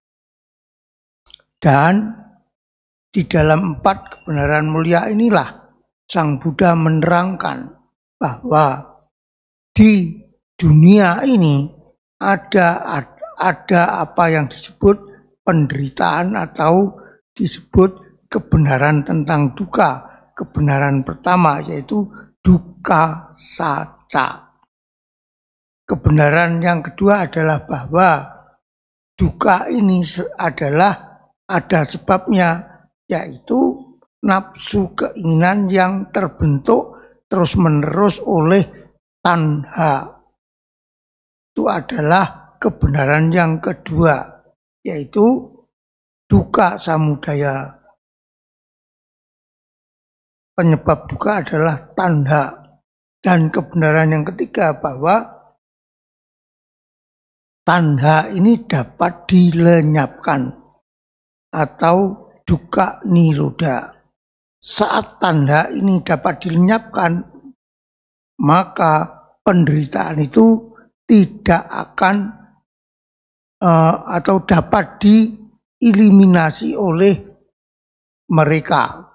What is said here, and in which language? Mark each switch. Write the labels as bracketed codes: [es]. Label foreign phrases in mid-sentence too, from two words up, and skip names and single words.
[id] Dan di dalam 4 kebenaran mulia inilah Sang Buddha menerangkan bahwa di dunia ini ada apa yang disebut penderitaan atau disebut kebenaran tentang duka. Kebenaran pertama yaitu [pi] dukkha sacca. [id] Kebenaran yang kedua adalah bahwa duka ini adalah ada sebabnya, yaitu nafsu keinginan yang terbentuk terus-menerus oleh tanha. Itu adalah kebenaran yang kedua, yaitu [pi] dukkha samudaya. [id] Penyebab duka adalah tanha. Dan kebenaran yang ketiga bahwa tanha ini dapat dilenyapkan atau [pi] dukkha nirodha. [id] Saat tanda ini dapat dilenyapkan, maka penderitaan itu tidak akan atau dapat dieliminasi oleh mereka.